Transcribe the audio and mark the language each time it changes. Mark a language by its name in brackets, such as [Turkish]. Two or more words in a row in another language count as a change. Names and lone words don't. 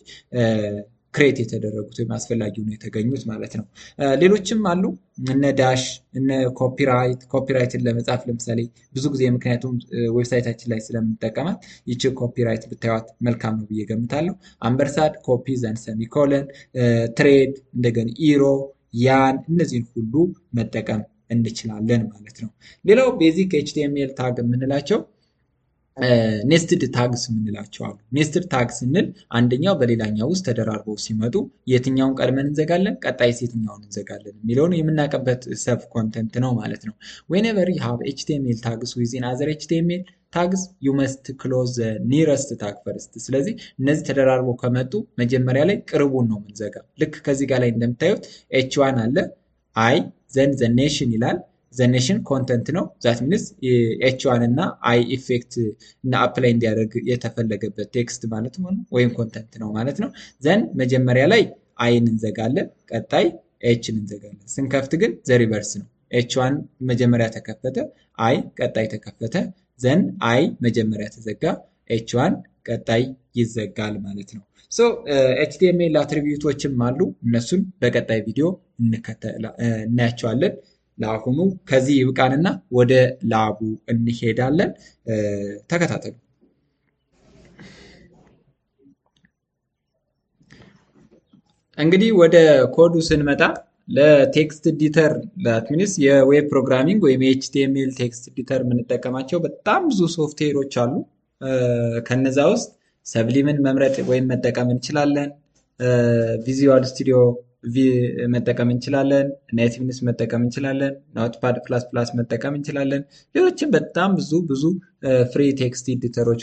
[Amharic] ክሬት የተደረጉት ወይም አስፈላጊ ሆነው የተገኙት ማለት ነው ሌሎችም አሉ እነ ዳሽ እነ ኮፒራይትን ለመጻፍ ለምሳሌ ብዙ ጊዜ ምክንያቱም ዌብሳይታችን ላይ ስለምንጠቀማት ይቺ ኮፒራይት ብታዩት መልካም ነው ብዬ ገምታለሁ አምበርሳድ ኮፒ ዘን ሰሚኮለን ትሬድ እንደገና ኢሮ ያን እነዚህን ሁሉ መጠቀም እንችላለን ማለት ነው ሌላው [English] basic HTML tag [Amharic] የምንላቸው [English] nested tags [Amharic] የምንላቸው አሉ [English] nested tag [Amharic] ስንል አንደኛው በሌላኛው ውስጥ ተደራርበው ሲመጡ የትኛውን ቀድመን እንዘጋለን ቀጣይስ የትኛውን እንዘጋለን የሚለውን የምናቀበት [English] sub content [Amharic] ነው ማለት ነው [English] whenever you have html tags within other html tags you must close the nearest tag first [Amharic] ስለዚህ እነዚህ ተደራርበው ከመጡ መጀመሪያ ላይ ቅርቡን ነው የምንዘጋው ልክ ከዚህ ጋር ላይ እንደምታዩት h1 አለ [English] I then the nation [Amharic] ይላል [English] the nation content [Amharic] ነው [English] that means [Amharic] h1 እና I effect እና apply እንዲያደርግ የተፈለገበት ቴክስት ማለት ነው ወይም ኮንተንት ነው ማለት ነው then መጀመሪያ ላይ I እንዘጋለን ቀጣይ h እንዘጋለን ስንከፍት ግን [English] the reverse [Amharic] ነው h1 መጀመሪያ ተከፈተ I ቀጣይ ተከፈተ then I መጀመሪያ ተዘጋ h1 ቀጣይ ይዘጋል ማለት ነው [English] so html [Amharic] አትሪቢዩቶችም አሉ እነሱን በቀጣይ ቪዲዮ እናያቸዋለን ለአሁኑ ከዚህ ይብቃንና ወደ ላቡ እንሄዳለን ተከታተሉ እንግዲህ ወደ ኮዱ ስንመጣ ለቴክስት ኤዲተር [English] that means [Amharic] የዌብ ፕሮግራሚንግ ወይም HTML [English] text editor [Amharic] የምንጠቀማቸው በጣም ብዙ ሶፍትዌሮች አሉ ከነዛ ውስጥ ሰብሊምን መምረጥ ወይም መጠቀም እንችላለን ቪዥዋል ስቱዲዮ መጠቀም እንችላለን ኔቲቭነስ መጠቀም እንችላለን ኖትፓድ ++ መጠቀም እንችላለን ሌሎችም በጣም ብዙ [English] free text editors